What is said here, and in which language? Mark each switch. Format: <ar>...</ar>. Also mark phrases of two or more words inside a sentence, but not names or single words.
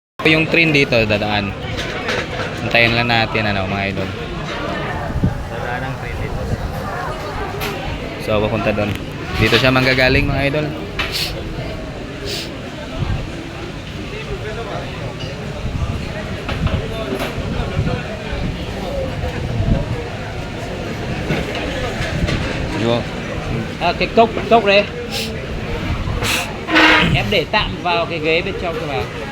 <tl>Yung train dito dadaan. Antayin lang natin ano mga idol. Dadaan ang train dito. So papunta doon. Dito siya manggagaling mga idol.</tl> <vi>Vô. Cái cốc đấy em để tạm vào cái ghế bên trong cho bà.</vi>